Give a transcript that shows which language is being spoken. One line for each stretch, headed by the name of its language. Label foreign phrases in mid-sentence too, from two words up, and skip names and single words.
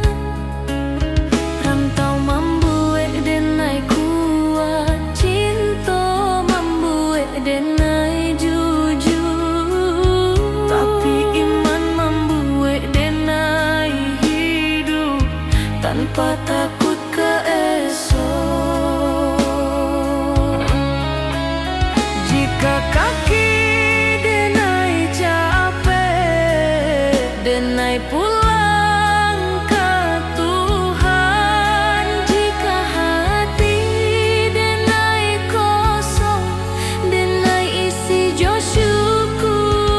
Minangkabau: Rantau membuat denai kuat, cinta membuat denai jujur. Tapi iman membuat denai hidup tanpa takut ke esok. Jika kaki denai capek, denai pulang ke Tuhan. Jika hati denai kosong, denai isi jo syukur.